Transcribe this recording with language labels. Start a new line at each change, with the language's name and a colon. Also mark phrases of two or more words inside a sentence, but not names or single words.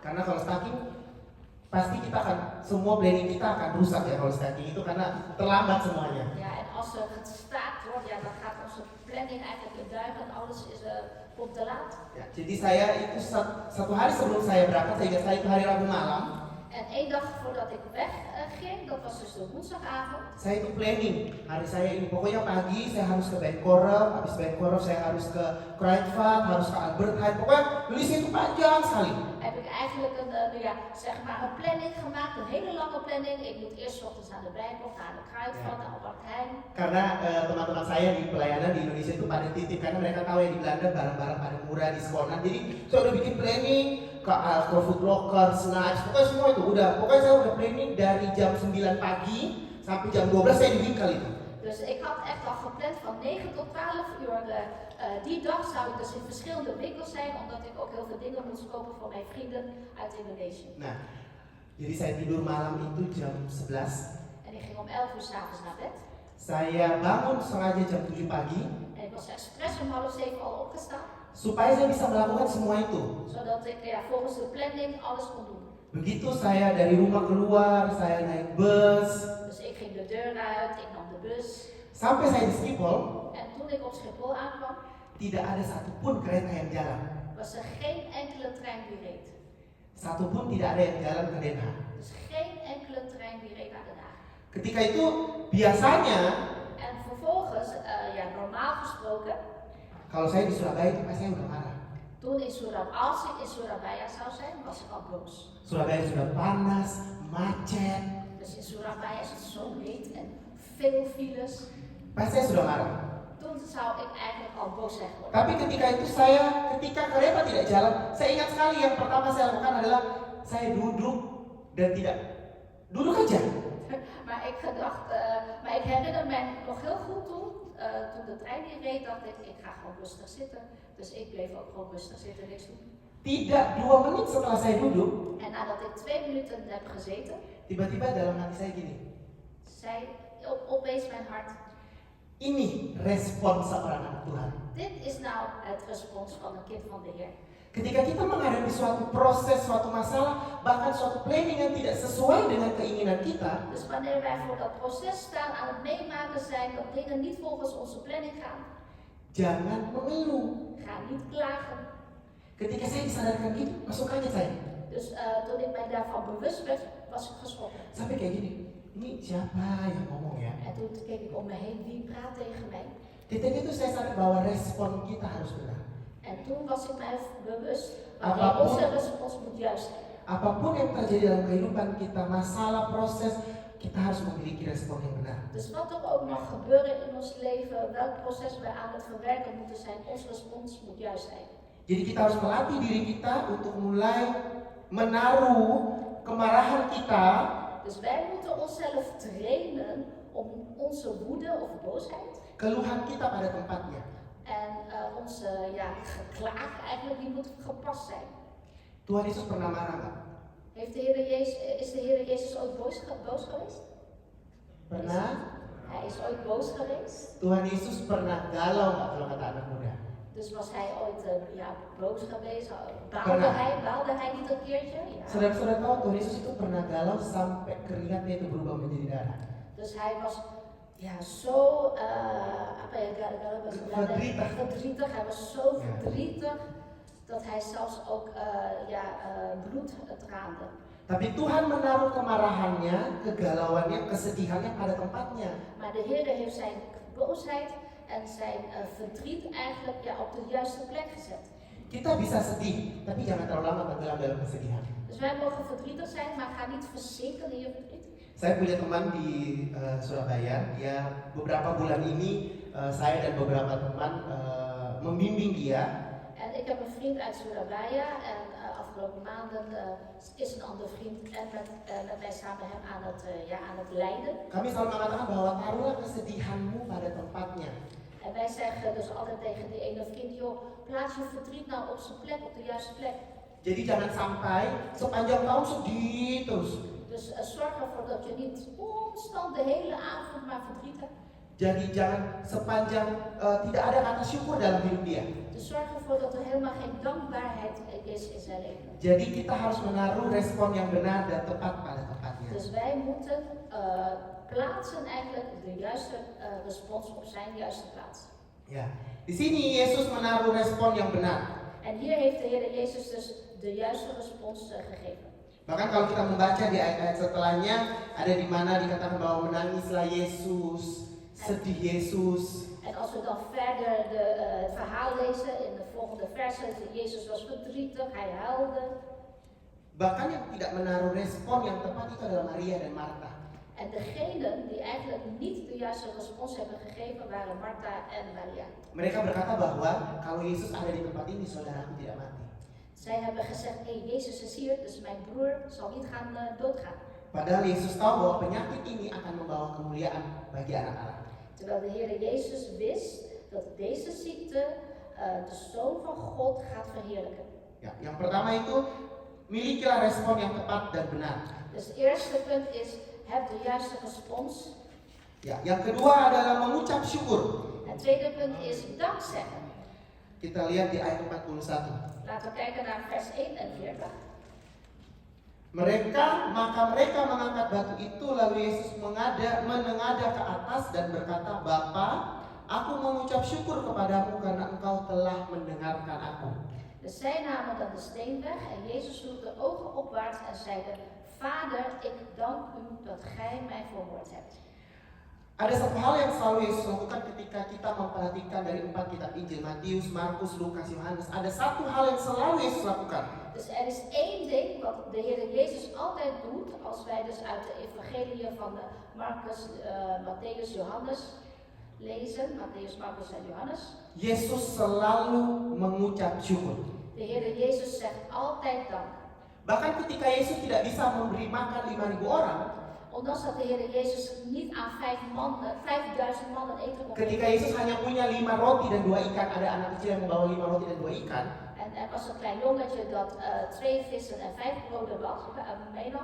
Indonesian: Karena kalau Staking pasti kita akan semua planning kita akan rusak ya kalau Staking itu karena terlambat semuanya.
Dutch: Ja, en als er gestaakt wordt, ja, dan gaat onze planning eigenlijk in duigen en alles komt te laat.
Indonesian: Ya, jadi saya itu satu hari sebelum saya berangkat, sehingga saya itu hari Rabu malam.
Dutch: En 1 dag voordat ik wegging, dat was dus de woensdagavond.
Indonesian: Saya itu planning hari saya ini, pokoknya pagi saya harus ke Benkorup, habis Benkorup saya harus ke Kruidvat, harus ke Albert Heijn, pokoknya listnya itu panjang sekali.
Dutch: Heb ik eigenlijk een planning gemaakt, een hele lange planning. Ik moet eerst 's ochtends naar de Bijbel, naar de Kruidvat, naar Albert Heijn.
Indonesian: Karena teman-teman saya di pelayanan di Indonesia itu pada titip, karena mereka tahu ya di Belanda barang-barang pada murah diskonan. Jadi saya udah bikin planning ke Food Locker, Snipes, pokoknya semua itu udah. Pokoknya saya udah planning dari jam 9 pagi sampai jam 12 saya di winkel itu.
Dutch: Dus ik had echt al gepland van 9 tot 12 uur. Die dag zou ik dus in verschillende winkels zijn, omdat ik ook heel veel dingen moest kopen voor mijn vrienden uit Indonesië.
Indonesian: Nah, jadi saya tidur malam itu jam 11.
Dutch: En ik ging om 11 uur 's avonds naar bed.
Indonesian: Saya bangun sengaja jam 7 pagi
Dutch: En ik was expres om 6:30 al opgestaan,
Indonesian: supaya saya bisa melakukan semua itu.
Dutch: zodat ik volgens de planning alles kon doen.
Indonesian: Begitu saya dari rumah keluar, saya naik bus,
Dutch: Dus ik ging de deur uit, ik nam de bus.
Indonesian: sampai saya di Schiphol,
Dutch: En toen ik op Schiphol aankwam,
Indonesian: tidak ada satupun kereta yang jalan.
Dutch: was er geen enkele trein die reed.
Indonesian: Satupun tidak ada yang jalan ke Den Haag.
Dutch: Dus geen enkele trein die reed naar Den Haag.
Indonesian: Ketika itu biasanya
Dutch: En vervolgens, normaal gesproken,
Indonesian: kalau saya di Surabaya itu pasti saya udah marah.
Dutch: als ik in Surabaya zou zijn, was ik al boos.
Indonesian: Surabaya sudah panas, macet,
Dutch: Dus in Surabaya is het zo heet en veel files.
Indonesian: pasti saya sudah marah.
Dutch: Toen zou ik eigenlijk al boos zijn geworden.
Indonesian: Tapi ketika itu ketika kereta tidak jalan, saya ingat sekali yang pertama saya lakukan adalah saya duduk dan tidak duduk aja.
Dutch: Maar ik herinner me nog heel goed toen de trein hier reed, dacht ik ga gewoon rustig zitten. Dus ik bleef ook gewoon rustig zitten, niks doen.
Indonesian: Tidak 2 menit setelah saya duduk,
Dutch: En nadat ik 2 minuten heb gezeten,
Indonesian: tiba-tiba dalam hati saya gini,
Dutch: zei opeens mijn hart,
Indonesian: ini respon seorang anak Tuhan.
Dutch: dit is nou het respons van een kind van de Heer.
Indonesian: Ketika kita menghadapi suatu proses, suatu masalah, bahkan suatu planning yang tidak sesuai dengan keinginan kita,
Dutch: Dus wanneer wij voor dat proces staan, aan het meemaken zijn, dat dingen niet volgens onze planning gaan,
Indonesian: jangan mengeluh.
Dutch: ga niet klagen.
Indonesian: Ketika saya disadarkan gitu, langsung kaget saya.
Dutch: Dus toen ik mij daarvan bewust werd, was ik geschrokken.
Indonesian: Sampai kayak gini, ini siapa yang ngomong ya?
Dutch: En toen keek ik om me heen, wie praat tegen mij?
Indonesian: Ketika itu saya sadar bahwa respon kita harus benar.
Dutch: En toen was ik mij bewust,
Indonesian: Apapun-
Dutch: onze respons moet juist zijn.
Indonesian: Apapun yang terjadi dalam kehidupan kita, masalah, proses, kita harus memiliki respon yang benar.
Dutch: Dus wat er ook mag gebeuren in ons leven, welk proces wij aan het verwerken moeten zijn, ons respons moet juist zijn.
Indonesian: Jadi kita harus melatih diri kita untuk mulai menaruh kemarahan kita
Dutch: Dus wij moeten onszelf trainen om onze woede of boosheid
Indonesian: keluhan kita pada tempatnya.
Dutch: en onze geklaag eigenlijk, die moet gepast zijn.
Indonesian: Tuhan Yesus pernah marah nggak?
Dutch: Is de Heer Jezus ooit boos geweest?
Indonesian: Pernah?
Dutch: Hij is ooit boos geweest.
Indonesian: Tuhan Yesus pernah galau nggak kalau kata anak muda?
Dutch: Dus was hij ooit boos geweest?
Indonesian: Pernah.
Dutch: Baalde hij niet een keertje? Ja.
Indonesian: Saudara-saudara tahu Tuhan Yesus itu pernah galau sampai keringatnya itu berubah menjadi darah.
Dutch: Dus hij was zo, verdrietig. Hij was zo Ja. verdrietig dat hij zelfs ook bloed traande.
Indonesian: Tapi Tuhan menaruh kemarahannya, kegalauannya, kesedihannya pada tempatnya.
Dutch: Maar de Heer heeft zijn boosheid en zijn verdriet eigenlijk op de juiste plek gezet.
Indonesian: Kita bisa sedih, tapi jangan terlalu lama tenggelam dalam kesedihan.
Dutch: Dus wij mogen verdrietig zijn, maar ga niet verzinken in je verdriet.
Indonesian: Saya punya teman di Surabaya, dia beberapa bulan ini saya dan beberapa teman membimbing dia.
Dutch: En ik heb een vriend uit Surabaya en afgelopen maanden is een andere vriend en met mij samen hem aan het leiden.
Indonesian: Kami selalu mengatakan bahwa taruhlah kesedihanmu pada tempatnya.
Dutch: En wij zeggen dus altijd tegen die ene vriend, joh, plaats je verdriet nou op zijn plek, op de juiste plek.
Indonesian: Jadi jangan sampai sepanjang tahun sedih terus.
Dutch: Dus zorg ervoor dat je niet constant de hele avond maar verdriet hebt.
Indonesian: Jadi jangan sepanjang tidak ada kata syukur dalam hidup dia.
Dutch: Dus zorg ervoor dat er helemaal geen dankbaarheid is in zijn leven.
Indonesian: Jadi kita harus menaruh respon yang benar dan tepat pada tempatnya.
Dutch: Dus wij moeten plaatsen eigenlijk de juiste respons op zijn juiste plaats.
Indonesian: Ya, di sini Yesus menaruh respon yang benar.
Dutch: En hier heeft de Heer Jezus dus de juiste respons gegeven.
Indonesian: Bahkan kalau kita membaca di ayat-ayat setelahnya, ada di mana dikatakan bahwa menangislah Yesus, sedih Yesus.
Dutch: En als we dan verder het verhaal lezen in de volgende versen, Jezus was verdrietig, hij huilde.
Indonesian: Bahkan yang tidak menaruh respon yang tepat itu adalah Maria dan Martha.
Dutch: En degenen die eigenlijk niet de juiste respons hebben gegeven waren Martha en Maria.
Indonesian: Mereka berkata bahwa kalau Yesus ada di tempat ini, saudaraku tidak mati.
Dutch: Zij hebben gezegd, Jezus is hier, dus mijn broer zal niet gaan doodgaan.
Indonesian: Padahal Yesus tahu bahwa penyakit ini akan membawa kemuliaan bagi anak Allah.
Dutch: Terwijl de Heer Jezus wist dat deze ziekte de Zoon van God gaat verheerlijken.
Indonesian: Ya, yang pertama itu milikilah respon yang tepat dan benar.
Dutch: Dus het eerste punt is, heb de juiste respons.
Indonesian: Ya, yang kedua adalah mengucap syukur.
Dutch: Het tweede punt is dankzeggen.
Indonesian: Kita lihat di ayat 41.
Dutch: Laten we kijken naar vers 41.
Indonesian: Maka mereka mengangkat batu itu, lalu Yesus menengadah ke atas dan berkata, Bapa, aku mengucap syukur kepadamu karena engkau telah mendengarkan aku.
Dutch: Dus zij namen dan de steen weg en Jezus sloeg de ogen opwaarts en zeide, Vader, ik dank u dat gij mij verhoord hebt.
Indonesian: Ada satu hal yang selalu Yesus lakukan ketika kita memperhatikan dari 4 kitab Injil, Matius, Markus, Lukas, Yohanes. Ada satu hal yang selalu Yesus lakukan.
Dutch: Dus er is één ding wat de Heer Jezus altijd doet als wij dus uit de evangeliën van Marcus, Matthäus, Johannes lezen. Matthäus, Marcus en Johannes.
Indonesian: Yesus selalu mengucap syukur.
Dutch: De Heer Jezus zegt altijd dank.
Indonesian: Bahkan ketika Yesus tidak bisa memberi makan 5.000 orang,
Dutch: Ondanks dat de Heer Jezus niet aan 5.000 mannen eten kon
Indonesian: ketika
Dutch: geven.
Indonesian: Yesus hanya punya 5 roti dan 2 ikan, ada anak kecil yang membawa 5 roti dan 2 ikan.
Dutch: En er was een klein jongetje dat 2 vissen en 5 broden meenam.